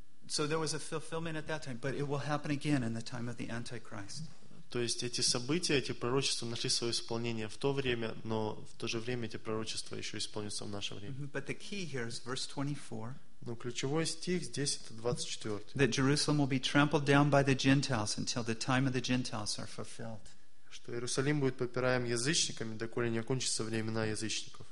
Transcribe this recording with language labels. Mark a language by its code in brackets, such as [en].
[en] So there was a fulfillment at that time, but it will happen again in the time of the Antichrist. [ru] То есть эти события, эти пророчества нашли свое исполнение в то время, но в то же время эти пророчества еще исполнятся в наше время. [en] But the key here is verse 24. [ru] Но ключевой стих здесь это 24. [en] That Jerusalem will be trampled down by the Gentiles until the time of the Gentiles are fulfilled. [ru] Что Иерусалим будет попираем язычниками, доколе не окончатся времена язычников.